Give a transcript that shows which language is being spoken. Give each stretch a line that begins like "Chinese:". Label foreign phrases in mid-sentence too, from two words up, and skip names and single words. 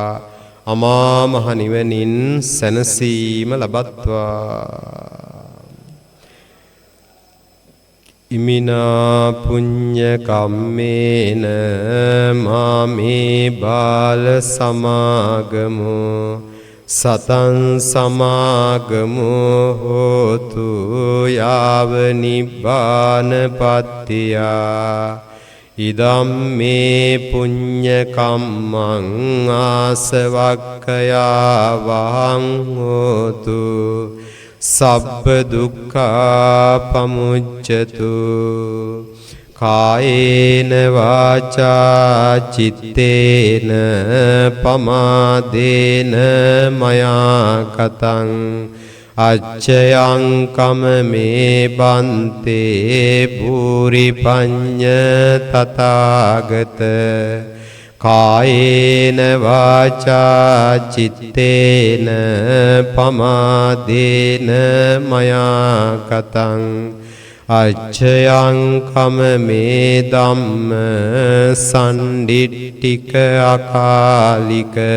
Sinhala: අමා මහ නිවනින් සැනසීම ලබත්වා.
Pali: ඉමිනා පුඤ්ඤ කම්මේන මාමේ බාල සමාගමෝ සතං සමාගමෝ හෝතු යාව නිබ්බානපත්තියා. ඉදම් මේ පුඤ්ඤ කම්මං ආසවක්ඛයා වහං හෝතු සබ්බ දුක්ඛා පමුච්ඡතු. කායේන වාචා චිත්තේන පමාදේන මයා කතං අච්චයං කමමේ බන්තේ භූරි පඤ්ඤ තථාගත. කායේන වාචා චිත්තේන පමාදේන මයා කතං අච්චයං කමමේ ධම්ම සම්ඩිට්ඨික අකාලික.